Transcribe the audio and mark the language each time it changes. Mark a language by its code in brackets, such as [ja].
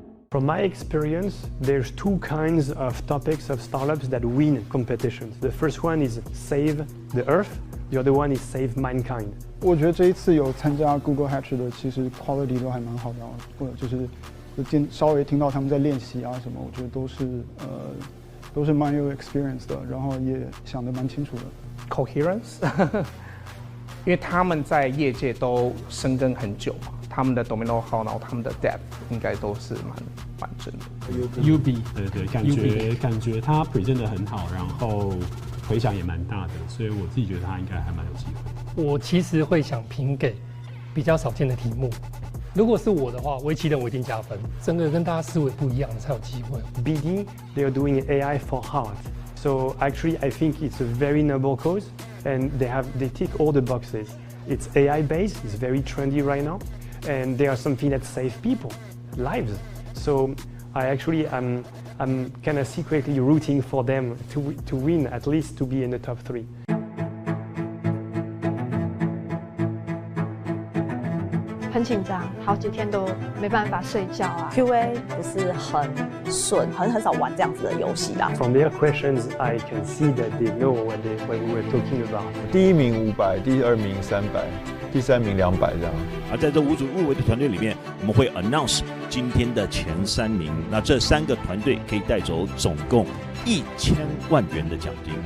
[en] From my experience, there's two kinds of topics of startups that win competitions. The first one is save the earth. The other one is save mankind. [zh] 我觉得这一次有参加 Google Hatch 的，其实 quality 都还蛮好的，或者就是稍微听到他们在练习啊什么，我觉得都是蛮有 experience 的，然后也想得蛮清楚的。 Coherence， 因为他们在业界都深耕很久嘛，他们的 [en] domain know-how， [zh] 然后他们的 depth 应该都是蛮真的。 UB， 对，感觉他 present 得很好，然后回响也蛮大的，所以我自己觉得他应该还蛮有机会。我其实会想评给比较少见的题目。如果是我的话，围棋人我一定加分，整个跟大家思维不一样的才有机会。 [en] BD, they are doing AI for heart. So actually, I think it's a very noble cause, and they tick all the boxes. It's AI based, it's very trendy right now, and they are something that save people, lives. So I'm kind of secretly rooting for them to win, at least to be in the top 3. [zh] 很紧张，好几天都没办法睡觉啊。 QA 不是很顺，很少玩这样子的游戏啦。 [en] From their questions, I can see that they know what we were talking about. [zh] 第1名500，第2名300，第3名200这样。而在这5组入围的团队里面，我们会 announce 今天的前3名。那这3个团队可以带走总共1000万元的奖金。